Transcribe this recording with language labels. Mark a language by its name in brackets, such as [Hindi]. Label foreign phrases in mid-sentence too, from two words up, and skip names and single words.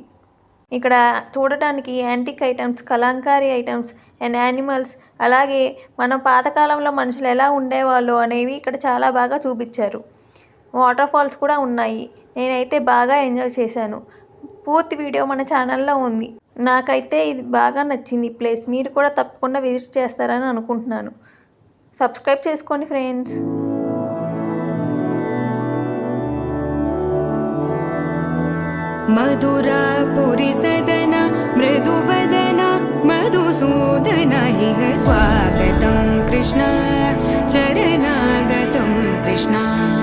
[Telugu] ఇక్కడ చూడటానికి [English] antique items, [Telugu] కలంకారీ [English] items and animals, [Telugu] అలాగే మన పాతకాలంలో మనుషులు ఎలా ఉండేవాళ్ళు అనేవి ఇక్కడ చాలా బాగా చూపించారు. [English] water falls [Telugu] కూడా ఉన్నాయి. నేనైతే బాగా ఎంజాయ్ చేశాను. పూర్తి వీడియో మన ఛానల్లో ఉంది. నాకైతే ఇది బాగా నచ్చింది ప్లేస్. మీరు కూడా తప్పకుండా విజిట్ చేస్తారని అనుకుంటున్నాను. సబ్స్క్రైబ్ చేసుకోండి ఫ్రెండ్స్. [Sanskrit] मधुरापुरी सदन मृदुवदन मधुसूदन इह स्वागतं कृष्ण चरणागतं कृष्ण.